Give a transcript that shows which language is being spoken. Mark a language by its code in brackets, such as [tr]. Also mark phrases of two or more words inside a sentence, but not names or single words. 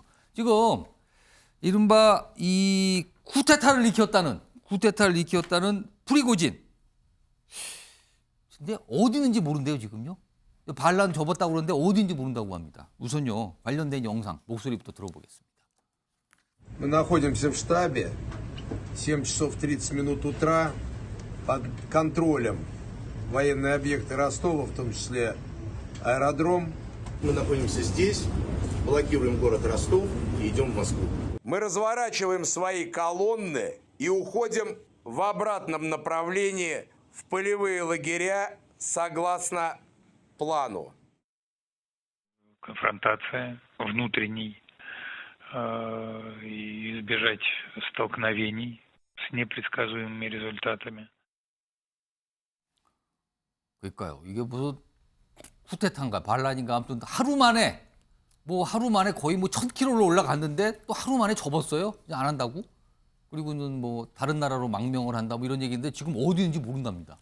[ko] 지금 이른바 이 쿠데타를 일으켰다는 프리고진. 근데 어디 있는지 모른대요, 지금요. 반란 접었다고 그러는데 어디 있는지 모른다고 합니다. 우선요, 관련된 영상, 목소리부터 들어보겠습니다. [ru] Мы находимся в штабе. 7 часов 30 минут утра. Под контролем военные объекты Ростова, в том числе аэродром. Мы находимся здесь, блокируем город Ростов и идем в Москву. Мы разворачиваем свои колонны и уходим в обратном направлении в полевые лагеря согласно плану. Конфронтация внутренней и избежать столкновений с непредсказуемыми результатами. [ko] 그러니까요. 이게 무슨 쿠데타인가 반란인가 아무튼 하루 만에 거의 뭐 1000km로 올라갔는데 또 하루 만에 접었어요. 이제 안 한다고. 그리고는 뭐 다른 나라로 망명을 한다 뭐 이런 얘기인데 지금 어디 있는지 모른답니다.